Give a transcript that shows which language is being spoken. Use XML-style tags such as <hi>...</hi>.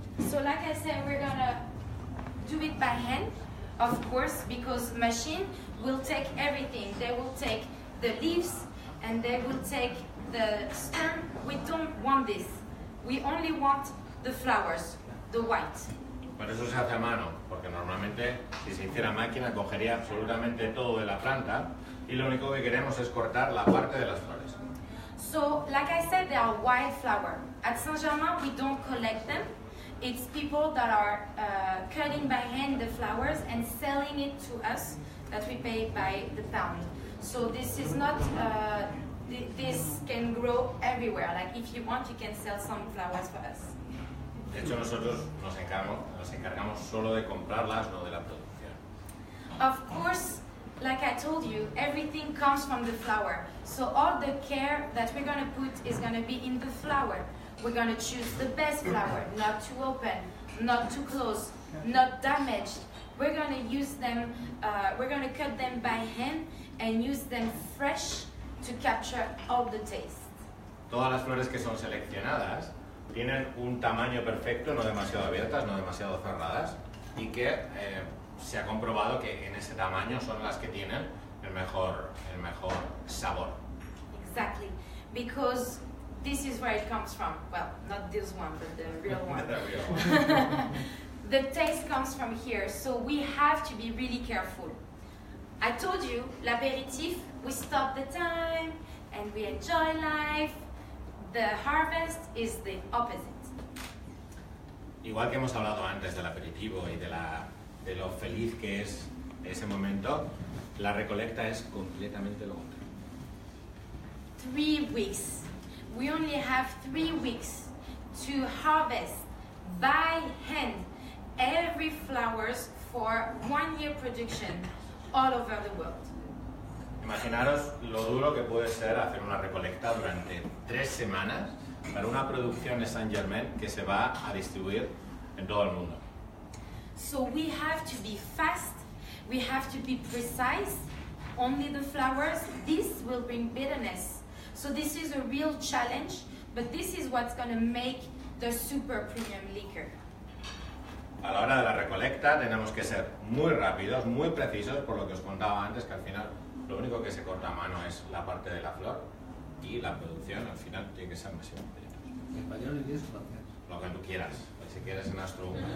<en>So like I said, we're gonna do it by hand, of course, because machine will take everything. They will take the leaves and they will take the stem. We don't want this. We only want the flowers, the white.</en> <es>Por eso se hace a mano, porque normalmente si se hiciera máquina cogería absolutamente todo de la planta y lo único que queremos es cortar la parte de las flores.</es> <en>So, like I said, they are wild flower. At Saint-Germain, we don't collect them. It's people that are cutting by hand the flowers and selling it to us that we pay by the pound. So this is not, this can grow everywhere. Like if you want, you can sell some flowers for us.</en> <es>De hecho, nosotros nos encargamos solo de comprarlas, no de la producción.</es> <en>Of course, like I told you, everything comes from the flower. So all the care that we're going to put is going to be in the flower. We're going to choose the best flower, not too open, not too close, not damaged. We're going to use them, we're going to cut them by hand and use them fresh to capture all the taste.</en> <es>Todas las flores que son seleccionadas tienen un tamaño perfecto, no demasiado abiertas, no demasiado cerradas, y que se ha comprobado que en ese tamaño son las que tienen el mejor sabor.</es> <en>Exactly, because this is where it comes from. Well, not this one, but the real one. The real one. The taste comes from here, so we have to be really careful. I told you, l'apéritif, we stop the time and we enjoy life. The harvest is the opposite.</en> <es>Igual que hemos hablado antes del aperitivo y de lo feliz que es ese momento, la recolecta es completamente lo contrario.</es> <en>3 weeks. We only have 3 weeks to harvest by hand every flowers for 1 year production all over the world.</en> <es>Imaginaros lo duro que puede ser hacer una recolecta durante 3 semanas para una producción de Saint Germain que se va a distribuir en todo el mundo.</es> <en>So we have to be fast, we have to be precise, only the flowers, this will bring bitterness. So this is a real challenge, but this is what's going to make the super premium liquor.</en> <es>A la hora de la recolecta tenemos que ser muy rápidos, muy precisos, por lo que os contaba antes, que al final lo único que se corta a mano es la parte de la flor y la producción al final tiene que ser máximo. ¿En español, inglés o francés? Lo que tú quieras, si quieres en astro.</es>